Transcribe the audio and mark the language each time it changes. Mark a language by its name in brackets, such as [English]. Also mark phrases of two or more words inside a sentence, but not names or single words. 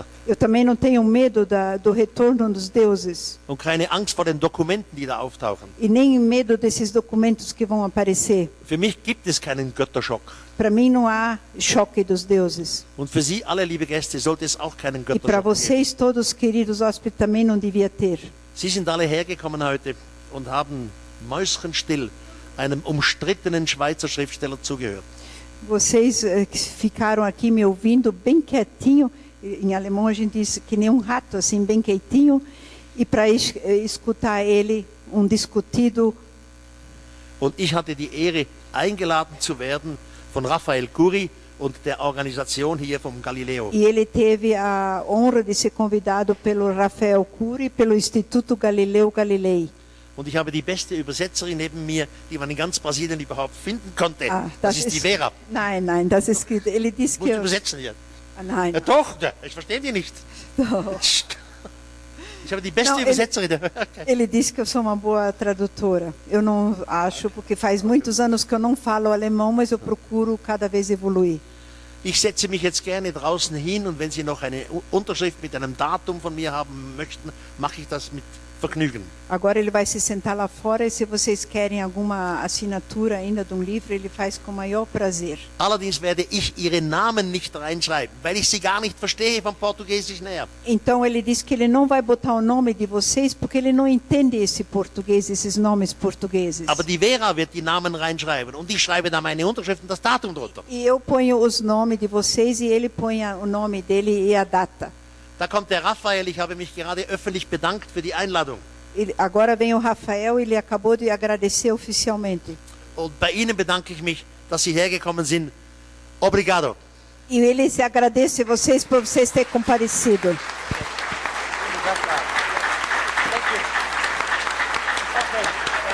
[Portuguese] Eu também não tenho medo do retorno dos deuses. [German] Und keine Angst vor den Dokumenten, die da auftauchen. [Portuguese] E nem medo desses documentos que vão aparecer. [German] Für mich gibt es keinen Götterschock. [Portuguese] Para mim não há choque dos deuses. [German] Und für Sie alle, liebe Gäste, sollte es auch keinen [Portuguese] E para [German] Götterschock geben. [Portuguese] vocês todos, queridos hóspedes, também não devia ter. [German] Sie sind alle hergekommen heute und haben mäuschenstill einem umstrittenen Schweizer Schriftsteller zugehört. [Portuguese] Vocês ficaram aqui me ouvindo bem quietinho. Em alemão a gente diz que nem um rato, assim, bem quietinho. E para escutar ele, discutido. [German] Und ich hatte die Ehre, eingeladen zu werden von Raphael Curi und der Organisation hier vom Galileo. [Portuguese] E ele teve a honra de ser convidado pelo Rafael Curi e pelo Instituto Galileu Galilei. [German] Und ich habe die beste Übersetzerin neben mir, die man in ganz Brasilien überhaupt finden konnte. Das ist die Vera. Nein, das ist [Portuguese] ele disse [German] Muss [Portuguese] que [German] übersetzen hier. Nein. Ja, doch, ich verstehe die nicht. Doch. Ich habe die beste Übersetzerin. [Portuguese] Ele disse que eu sou uma boa tradutora. Eu não acho, porque faz muitos anos que eu não falo alemão, mas eu procuro cada vez evoluir. [German] Ich setze mich jetzt gerne draußen hin und wenn Sie noch eine Unterschrift mit einem Datum von mir haben möchten, mache ich das mit Vergnügen. [Portuguese] Agora ele vai se sentar lá fora e se vocês querem alguma assinatura ainda de livro, ele faz com o maior prazer. [German] Allerdings werde ich Ihre Namen nicht reinschreiben, weil ich sie gar nicht verstehe vom Portugiesischen her. [Portuguese] Então ele disse que ele não vai botar o nome de vocês porque ele não entende esse português, esses nomes portugueses. [German] Aber die Vera wird die Namen reinschreiben und ich schreibe da meine Unterschrift und das Datum drunter. [Portuguese] E eu ponho os nomes de vocês e ele põe o nome dele e a data. [German] Da kommt der Raphael, ich habe mich gerade öffentlich bedankt für die Einladung. [Portuguese] Agora vem o Rafael, ele acabou de agradecer oficialmente. [German] Und bei Ihnen bedanke ich mich, dass Sie hergekommen sind. [Portuguese] Obrigado. E ele se agradece vocês por vocês terem comparecido. [English] Thank you. Okay.